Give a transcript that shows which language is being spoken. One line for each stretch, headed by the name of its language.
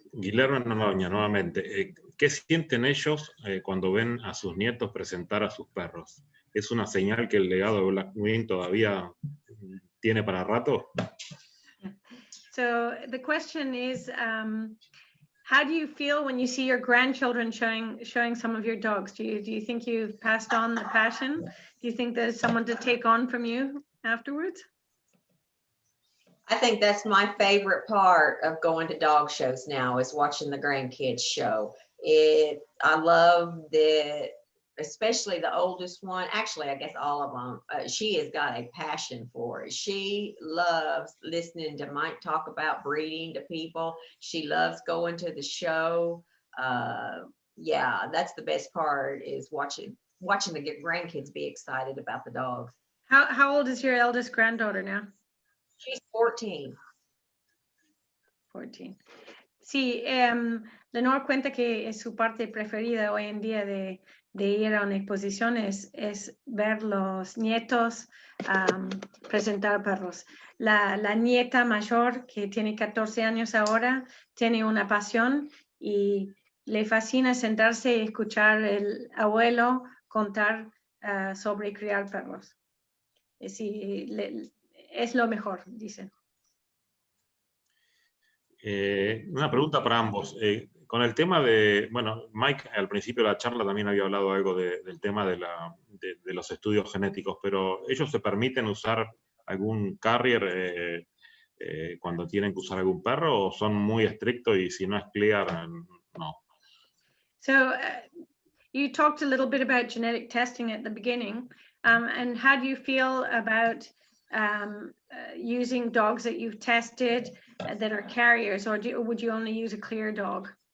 Spanish: Guillermo Noroña, nuevamente, ¿qué sienten ellos cuando ven a sus nietos presentar a sus perros? ¿Es una señal que el legado de Blackwing todavía tiene para rato?
English: So the question is, how do you feel when you see your grandchildren showing some of your dogs? Do you think you've passed on the passion? Do you think there's someone to take on from you afterwards? I think that's my favorite part of going to dog shows now, is watching the grandkids show. I love that, especially the oldest one. Actually, I guess all of them. She has got a passion for it. She loves listening to Mike talk about breeding to people. She loves going to the show. Yeah, that's the best part, is watching the grandkids be excited about the dogs. How old is your eldest granddaughter now? She's 14. 14.
Spanish: Sí, Lenore cuenta que es su parte preferida hoy en día de ir a una exposición es ver los nietos presentar perros. La nieta mayor, que tiene 14 años ahora, tiene una pasión y le fascina sentarse y escuchar el abuelo contar sobre criar perros. Sí, es lo mejor, dicen. Una pregunta para ambos. Con el tema de, bueno, Mike al principio de la charla también había hablado algo del tema de los estudios genéticos, pero ¿ellos se permiten usar algún carrier cuando tienen que usar algún perro o son muy estrictos y si no es clear, no?
English: So you talked a little bit about genetic testing at the beginning, and how do you feel about using dogs that you've tested that are carriers, or would you only use a clear dog?